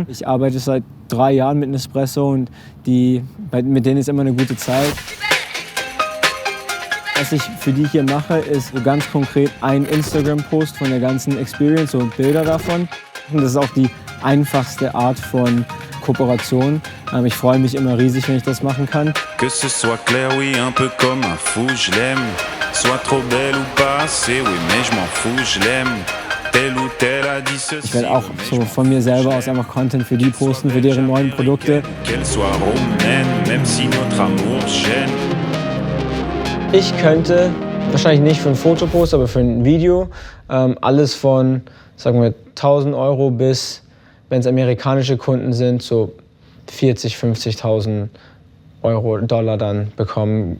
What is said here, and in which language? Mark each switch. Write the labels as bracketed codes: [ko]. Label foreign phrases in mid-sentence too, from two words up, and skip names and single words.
[de] Ich arbeite seit 3 Jahren mit Nespresso und mit denen ist immer eine gute Zeit. Was ich für die hier mache, ist so ganz konkret ein Instagram-Post von der ganzen Experience und Bilder davon. Und das ist auch die einfachste Art von Kooperation. Ich freue mich immer riesig, wenn ich das machen kann. [fr] Que ce soit clair, oui, un peu comme un fou, je l'aime. Soit trop belle ou pas assez, oui, mais je m'en fous, je l'aime. [de] Ich werde auch so von mir selber aus einfach Content für die posten, für deren neuen Produkte. Ich könnte, wahrscheinlich nicht für ein Fotopost, aber für ein Video, alles von, sagen wir, 1.000 € bis, wenn es amerikanische Kunden sind, so 40.000, 50.000 $, dann bekommen.